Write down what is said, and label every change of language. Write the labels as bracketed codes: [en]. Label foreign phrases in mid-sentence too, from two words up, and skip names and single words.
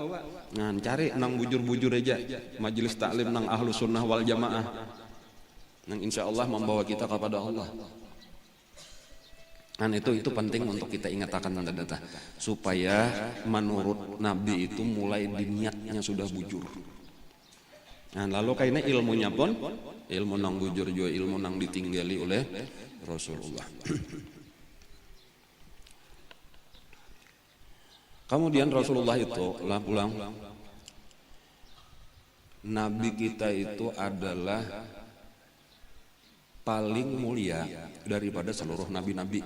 [bjn] Nah cari nang bujur-bujur aja majelis taklim nang [ar] أهل السنة والجماعة, [bjn] nang [ar] إن شاء الله [bjn] membawa kita kepada Allah. [id] Nah itu penting untuk kita ingatkan data supaya menurut Nabi itu mulai di niatnya sudah bujur. Nah, lalu kayaknya ilmunya pun ilmu nang bujur juga ilmu nang ditinggali oleh Rasulullah. Kemudian Rasulullah itu lah pulang, Nabi kita itu adalah paling mulia daripada seluruh nabi-nabi.